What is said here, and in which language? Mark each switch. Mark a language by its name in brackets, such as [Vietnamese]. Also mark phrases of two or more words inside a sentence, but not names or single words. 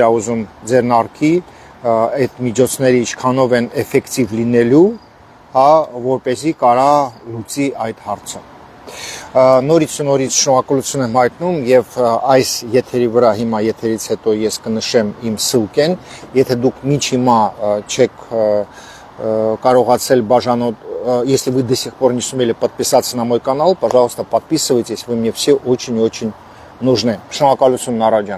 [Armenian] է ուզում ձեռնարկի, այդ միջոցները ինչքանով են էֆեկտիվ լինելու, որպեսզի կարա լուծի այդ հարցը։ Նորից շնորհակալություն եմ հայտնում եւ այս եթերի վրա հիմա եթերից հետո ես կնշեմ իմ սլկեն, եթե դուք միջ հիմա չեք կարողացել бажанот, [Russian] если вы до сих пор не сумели подписаться на мой канал, пожалуйста, подписывайтесь, вы мне все очень-очень нужны. [Armenian] Շնորհակալություն Նարաջան։